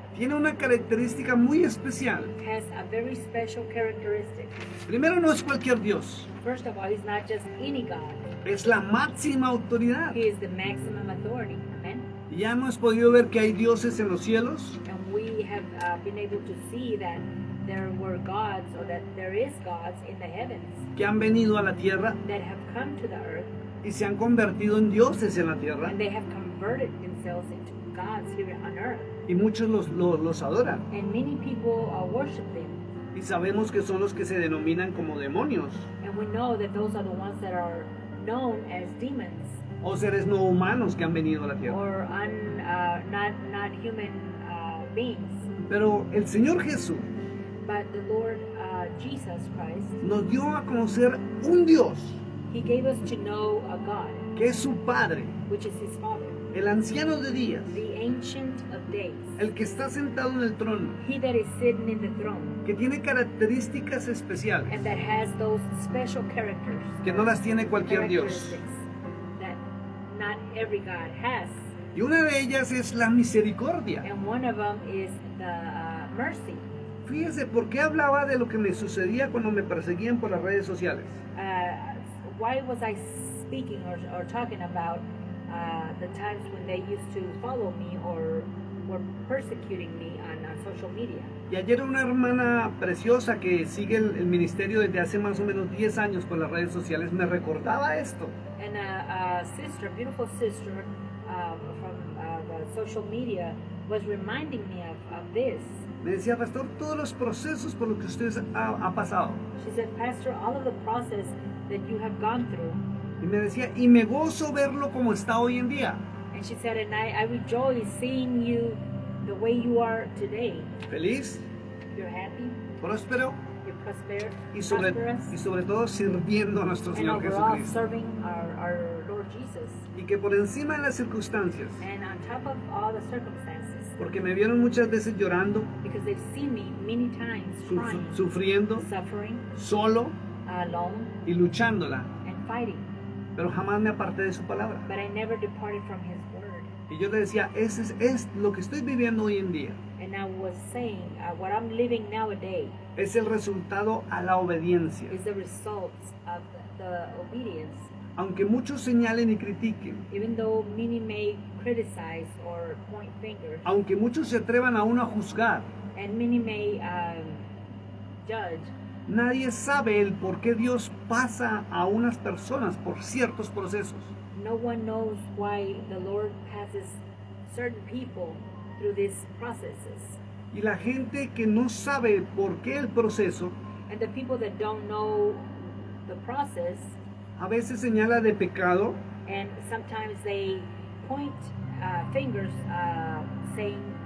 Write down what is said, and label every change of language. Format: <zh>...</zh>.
<es>tiene una característica muy especial.</es> <en>has a very special characteristic.</en> <es>Primero, no es cualquier Dios,</es> <en>First of all, He's not just any God.</en> <es>es la máxima autoridad.</es> <en>He is the maximum authority.</en> <es>Amen. Ya hemos podido ver que hay dioses en los cielos,</es> <en>And we have been able to see that there were gods, or that there is gods in the heavens</en> <es>que han venido a la tierra</es> <en>that have come to the earth,</en> <es>y se han convertido en dioses en la tierra,</es> <en>and they have converted themselves into gods here on earth.</en> <es>y muchos los adoran.</es> <en>And many people worship them.</en> <es>Y sabemos que son los que se denominan como demonios</es> <en>And we know that those are the ones that are known as demons,</en> <es>o seres no humanos que han venido a la tierra.</es> <en>or not human beings.</en> <es>Pero el Señor Jesús</es> <en>But the Lord Jesus Christ,</en> <es>nos dio a conocer un Dios</es> <en>He gave us to know a God,</en> <es>que es su Padre,</es> <en>which is His Father,</en> <es>el anciano de días,</es> <en>the Ancient of Days,</en> <es>el que está sentado en el trono,</es> <en>He that is sitting in the throne,</en> <es>que tiene características especiales</es> <en>and that has those special characters,</en> <es>que no las tiene cualquier Dios.</es> <en>characteristics that not every God has.</en> <es>Y una de ellas es la misericordia.</es> <en>And one of them is the mercy.</en> <es>Fíjese, ¿por qué hablaba de lo que me sucedía cuando me perseguían por las redes sociales?</es> <en>Why was I speaking or talking about the times when they used to follow me or were persecuting me on social media?</en> <es>Y ayer una hermana preciosa que sigue el ministerio desde hace más o menos 10 años por las redes sociales me recordaba esto.</es> <en>And a sister, beautiful sister from the social media was reminding me of this.</en> <es>Me decía, pastor, todos los procesos por los que usted ha pasado.</es> <en>She said, Pastor, all of the process that you have gone through.</en> <es>Y me decía, y me gozo verlo como está hoy en día.</es> <en>And she said, and I rejoice seeing you the way you are today.</en> <es>Feliz,</es> <en>You're happy,</en> <es>próspero</es> <en>you're prosperous,</en> <es>y sobre todo sirviendo a nuestro</es> <en>and</en> <es>Señor</es> <en>overall</en> <es>Jesucristo.</es> <en>serving our Lord Jesus.</en> <es>Y que por encima de las circunstancias,</es> <en>And on top of all the circumstances,</en> <es>porque me vieron muchas veces llorando,</es> <en>because they've seen me many times crying,</en> <es>sufriendo,</es> <en>suffering,</en> <es>solo</es> <en>alone,</en> <es>y luchándola,</es> <en>and fighting.</en> <es>pero jamás me aparté de su palabra.</es> <en>But I never departed from His word.</en> <es>Y yo le decía, ese es lo que estoy viviendo hoy en día.</es> <en>And I was saying, what I'm living nowadays</en> <es>Es el resultado a la obediencia.</es> <en>is the result of the obedience.</en> <es>Aunque muchos señalen y critiquen,</es> <en>Even though many may criticize or point fingers,</en> <es>aunque muchos se atrevan aún a juzgar,</es> <en>and many may judge,</en> <es>nadie sabe el por qué Dios pasa a unas personas por ciertos procesos.</es> <en>no one knows why the Lord passes certain people through these processes.</en> <es>Y la gente que no sabe por qué el proceso,</es> <en>And the people that don't know the process,</en> <es>a veces señala de pecado,</es> <en>and sometimes they point fingers saying,</en>